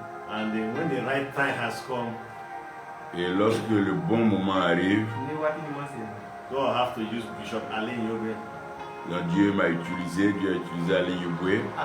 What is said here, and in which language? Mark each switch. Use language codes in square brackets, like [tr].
[en] And when the right time has come, [fr] et lorsque le bon moment arrive, [en] God has to use Bishop Alain Yubwe. [fr] Quand Dieu m'a utilisé, Dieu a utilisé Alain Yubwe.